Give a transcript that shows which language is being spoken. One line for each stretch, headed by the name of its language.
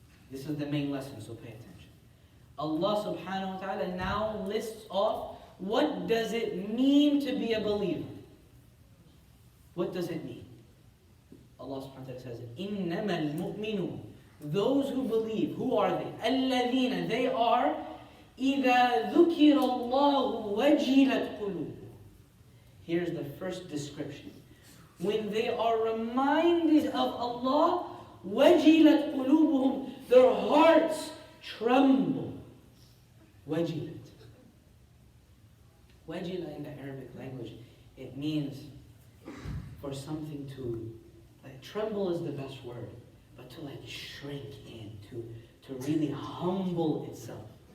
English: This is the main lesson, so pay attention. Allah subhanahu wa ta'ala now lists off what does it mean to be a believer. What does it mean? Allah subhanahu wa ta'ala says,
Arabic: إِنَّمَا الْمُؤْمِنُونَ,
English: those who believe. Who are they?
Arabic: الَّذِينَ,
English: they are
Arabic: إِذَا ذُكِرَ اللَّهُ وَجِلَتْ قُلُوبُهُمْ.
English: Here's the first description. When they are reminded of Allah,
Arabic: وَجِلَتْ قُلُوبُهُمْ,
English: their hearts tremble. Wajilat. Wajila in the Arabic language, it means for something to, like, tremble is the best word, but to like shrink in, to really humble itself.